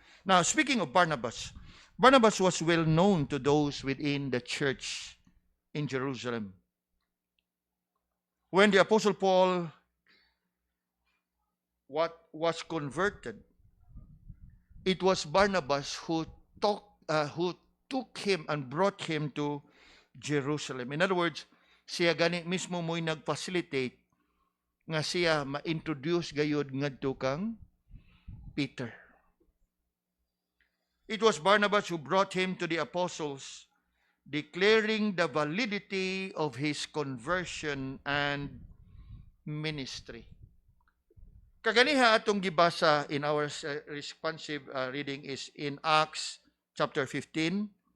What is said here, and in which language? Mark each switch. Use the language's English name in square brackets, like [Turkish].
[English] Now, speaking of Barnabas, Barnabas was well known to those within the church in Jerusalem. When the Apostle Paul was converted, it was Barnabas who took him and brought him to Jerusalem. In other words, [Cebuano] siya gani mismo mo'y nag-facilitate nga siya ma-introduce gayud ngadto kang Peter. [English] It was Barnabas who brought him to the apostles, declaring the validity of his conversion and ministry. [Cebuano] Kaganiha atong gibasa [English] in our responsive reading is in Acts chapter 15.